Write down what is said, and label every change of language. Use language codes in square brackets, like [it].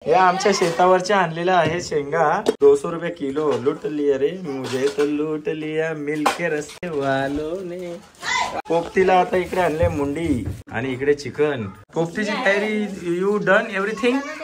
[mr] हे आमच्या शेतावरच्या आणलेल्या आहे शेंगा 200 रुपये किलो। [hi] लूट लिया रे मुझे तो लूट लिया मिलके रस्ते वालों ने। [mr] पोपटीला आता इकडे आणले मुंडी आणि इकडे चिकन। पोपटीची तयारी [en] You done everything.